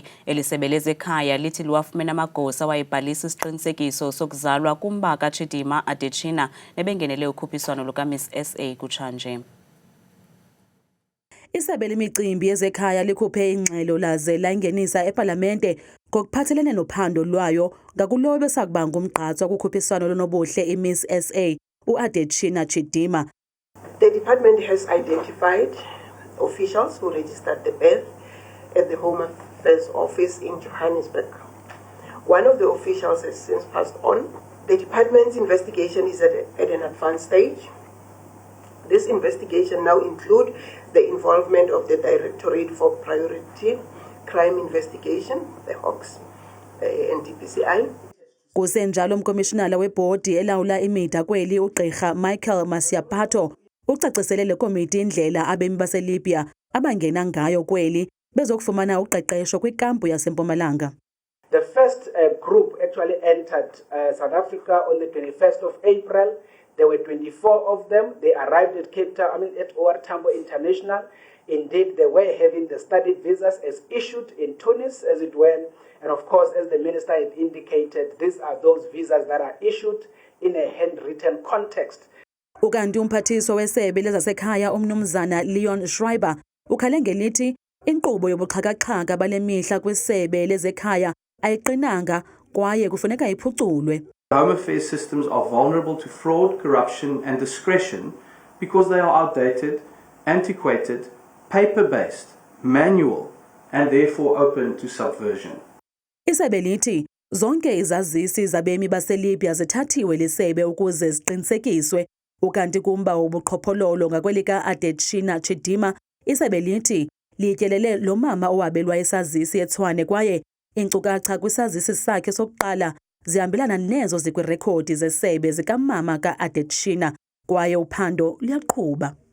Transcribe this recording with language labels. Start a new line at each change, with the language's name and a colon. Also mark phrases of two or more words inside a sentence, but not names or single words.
Xhosa: Elisebe lezekhaya lithi liwafumene amagosa awayebhalisa isiqinisekiso sokuzalwa kumba kaChidima Adetshina nebengenele ukhuphiswano lukaMiss SA kutshanje. Isebe lemicimbi yezekhaya likhuphe ingxelo laze layingenisa epalamente ngokuphathelene nophando lwayo ngakulowo besakuba ngumgqatswa kukhuphiswano lonobuhle iMiss SA uAdetshina Chidima.
English: The department has identified officials who registered the birth at the Home Affairs Office in Johannesburg. One of the officials has since passed on. The department's investigation is at an advanced stage. This investigation now includes the involvement of the Directorate for Priority Crime Investigation, the Hawks, and DPCI.
Xhosa: Kusenjalo umkomishinala webhodi elawula imida kweli uGqirha Michael Masiaphato ucacisele le komiti indlela abemi baseLibya abangena ngayo kweli bezokufumana uqeqesho kwikampu yaseMpumalanga.
English: The first group actually entered South Africa on the 21st of April. There were 24 of them. They arrived at Cape Town, at OR Tambo International. Indeed, they were having the studied visas as issued in Tunis, as it were. And of course, as the minister had indicated, these are those visas that are issued in a handwritten context.
Xhosa: Ukanti umphathiswa wesebe lezasekhaya umnumzana Leon Schreiber ukhale ngelithi inkqubo yobuxhakaxhaka bale mihla kwisebe lezekhaya ayiqinanga kwaye kufuneka iphuculwe.
English: Home affairs systems are vulnerable to fraud, corruption and discretion because they are outdated, antiquated, paper-based, manual and therefore open to subversion.
Xhosa: Isebe lithi zonke izazisi zabemi baseLibya zithathiwe lisebe ukuze ziqinisekiswe Ukanti kumba ubuqhophololo ngakwelika Adetshina Chidima, isebe lithi lityelele lo mama owabelwa isazisi eTshwane kwaye iinkcukacha kwisazisi sakhe sokuqala zihambelana nezo zikwirekhodi zesebe zikamama ka-Adetshina kwaye uphando luyaqhuba.